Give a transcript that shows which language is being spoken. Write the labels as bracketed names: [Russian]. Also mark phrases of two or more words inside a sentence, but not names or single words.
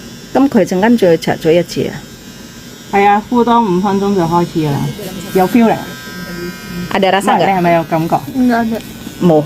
[Cantonese] 咁佢陣間再拆咗一次啊？係啊，敷多5分鐘就開始㗎啦，有 feel 嚟。 [Indonesian] Ada rasa 你 nggak？ [Cantonese] 係咪有感覺？冇。